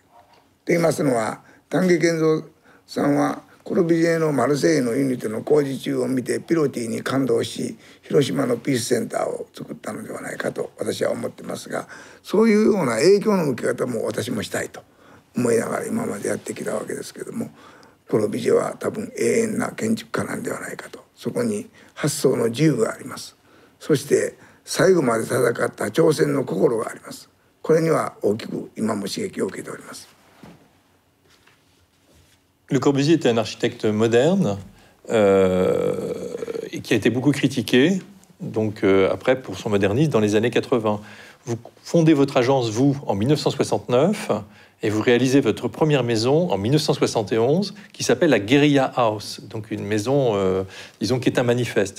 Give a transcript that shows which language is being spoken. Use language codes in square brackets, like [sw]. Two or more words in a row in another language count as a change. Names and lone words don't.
[ja] と言いますのは、丹下健三さんはコルビュジエのマルセイユのユニテの工事中を見てピロティに感動し、広島のピースセンターを作ったのではないかと私は思ってますが、そういうような影響の向き方も私もしたいと思いながら今までやってきたわけですけども、コルビュジエは多分永遠な建築家なんではないかと。そこに発想の自由があります。そして最後まで戦った挑戦の心があります。これには大きく今も刺激を受けております。 [fr] Le Corbusier était un architecte moderne. et qui a été beaucoup critiqué, donc après pour son modernisme dans les années 80. Vous fondez votre agence, vous, en 1969, et vous réalisez votre première maison en 1971, qui s'appelle la Guerilla House, donc une maison, disons, qui est un manifeste.